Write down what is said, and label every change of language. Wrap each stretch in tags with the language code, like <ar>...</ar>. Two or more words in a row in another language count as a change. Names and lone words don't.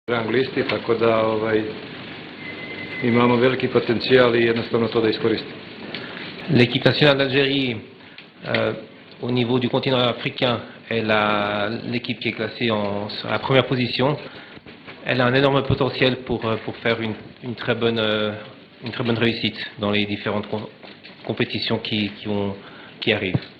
<sr>rang listi, tako da imamo veliki potencijal i jednostavno to da iskoristimo.</sr> <fr>L'équipe nationale d'Algérie, au niveau du continent africain, est l'équipe qui est classée sur la première position. Elle a un énorme potentiel pour faire une très bonne réussite dans les différentes compétitions qui arrivent.</fr>